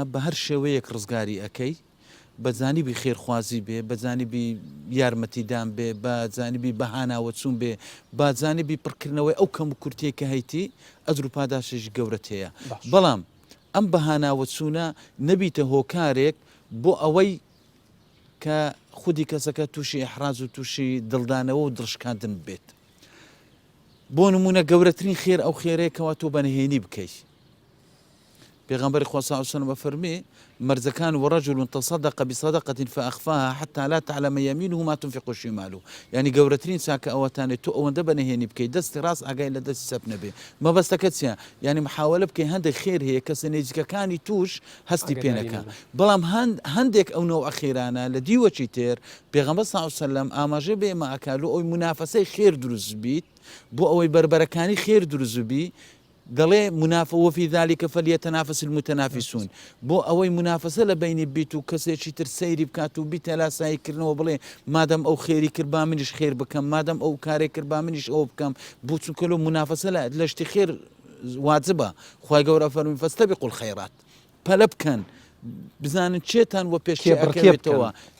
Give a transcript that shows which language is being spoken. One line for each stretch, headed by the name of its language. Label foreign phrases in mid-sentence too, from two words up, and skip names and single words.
Central Kurdish: بە هەر شێوەیەک ڕزگاری ئەەکەی بە جانیبی خێرخوازی بێ بە جانیبی یارمەتیدان بێ بە جانیبی بەهاناوە چوون بێ با جانیبی پڕکردنەوەی ئەو کەم و کورتێک کە هەیتی ئەدر و پاداشش گەورەت هەیە بەڵام ئەم بەهاناوە چوونە نەبیتە هۆکارێک بۆ ئەوەی کە خودی کەسەکە تووشی ئەحراز و تووشی دڵدانەوە و دڕشکاندن بێت بۆ نمونە گەورەترین خێر ئەو خێرەیەکەوە تۆ بەنهێنی بکەیت پێغەمبەری خوا
Arabic: صلی الله علیه و سلم
Central Kurdish: بەفەرمێ مەرجەکان
Arabic: ورجل تصدق بصدقة فأخفاها حتى لا تعلم يمينه ما تنفق شماله
Central Kurdish: يعني گەورەترین چاکە ئەوەتانێت تۆ ئەوەندە بەنهێنی بکەیت دەستی ڕاست ئاگای لە دەستی سەپ نەبێ مەبەستەکەت چییە یعنی محاولە بکەی هەندێک خێر هەیە کە سنێجگەکانی توش هەستی پێ نەکا بەڵام هەندێک ئەو نەوع خێرانە لە دیوەچی تێر پێغەمبەر
Arabic: صلی الله علیه و سلم
Central Kurdish: ئاماژەی بە ئێمە ئەکات ئەوەی منافەسەی خێر دروست بیت بۆ ئەوەی بربەرەکانی خێر دروست بی دەڵێ منافە
Arabic: وفي ذلك فليتنافس المتنافسون
Central Kurdish: بۆ ئەوەی منافەسە لە بینی بیت و کەسێکی تر سەیری بکات و بیتە لاساییکردنەوە بڵێ مادەم ئەو خێری کرد با منیش خێر بکەم مادەم ئەو کارێک کرد با منیش ئەوە بکەم بۆ چونکە لەو منافەسە لە شتی خێر واجبە خوای گەورە فەرمووی
Arabic: فاستبقوا الخيرات
Central Kurdish: پەلە بکەن بزانن چێتان وە پێشکەوێتەوە